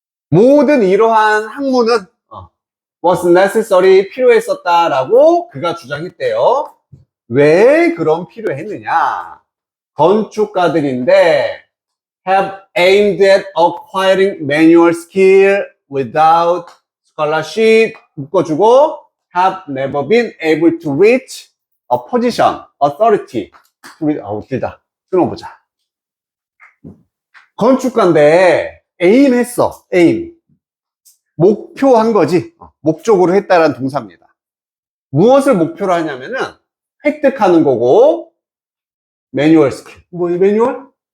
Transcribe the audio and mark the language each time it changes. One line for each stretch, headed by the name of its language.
Korean: 모든 이러한 학문은
English: was necessary,
Korean: 필요했었다라고 그가 주장했대요. 왜 그럼 필요했느냐? 건축가들인데
English: have aimed at acquiring manual skill without scholarship
Korean: 묶어주고
English: have never been able to reach a position, authority.
Korean: 길다. 끊어보자. 건축가인데 aim했어. aim. 목표한 거지. 목적으로 했다라는 동사입니다. 무엇을 목표로 하냐면은 획득하는 거고 매뉴얼 스킬. 뭐 이 매뉴얼?